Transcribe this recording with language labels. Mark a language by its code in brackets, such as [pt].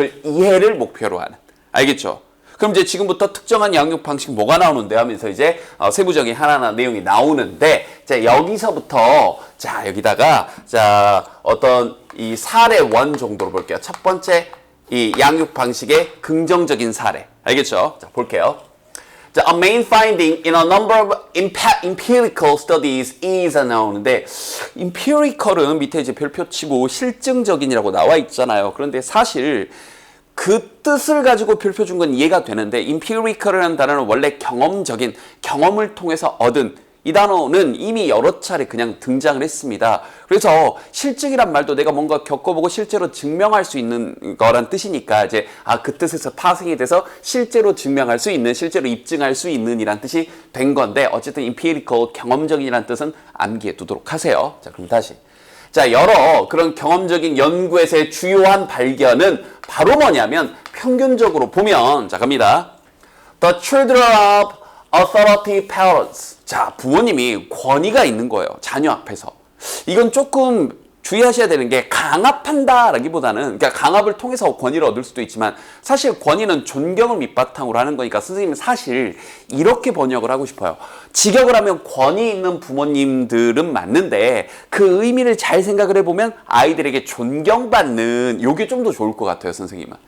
[ko] 그걸 이해를 목표로 하는. 알겠죠? 그럼 이제 지금부터 특정한 양육 방식 뭐가 나오는데 하면서 이제 세부적인 하나하나 내용이 나오는데, 자, 여기서부터, 자, 여기다가, 자, 어떤 이 사례 원 정도로 볼게요. 첫 번째, 이 양육 방식의 긍정적인 사례. 알겠죠? 자, 볼게요. [en] 자, a main finding in a number of empirical studies is [ko] 나오는데, empirical은 밑에 이제 별표 치고 실증적인이라고 나와 있잖아요. 그런데 사실, 그 뜻을 가지고 별표 준 건 이해가 되는데, empirical이라는 단어는 원래 경험적인, 경험을 통해서 얻은, 이 단어는 이미 여러 차례 그냥 등장을 했습니다. 그래서 실증이란 말도 내가 뭔가 겪어보고 실제로 증명할 수 있는 거란 뜻이니까 이제 그 뜻에서 파생이 돼서 실제로 증명할 수 있는, 실제로 입증할 수 있는 이란 뜻이 된 건데, 어쨌든 empirical, 경험적인이란 뜻은 암기해 두도록 하세요. 자, 그럼 다시. 자, 여러 그런 경험적인 연구에서의 주요한 발견은 바로 뭐냐면, 평균적으로 보면, 자, 갑니다. [en] The children of authority parents. [ko] 자, 부모님이 권위가 있는 거예요. 자녀 앞에서. 이건 조금 주의하셔야 되는 게, 강압한다라기보다는, 그러니까 강압을 통해서 권위를 얻을 수도 있지만, 사실 권위는 존경을 밑바탕으로 하는 거니까 선생님은 사실 이렇게 번역을 하고 싶어요. 직역을 하면 권위 있는 부모님들은 맞는데, 그 의미를 잘 생각을 해보면 아이들에게 존경받는, 요게 좀 더 좋을 것 같아요, 선생님은.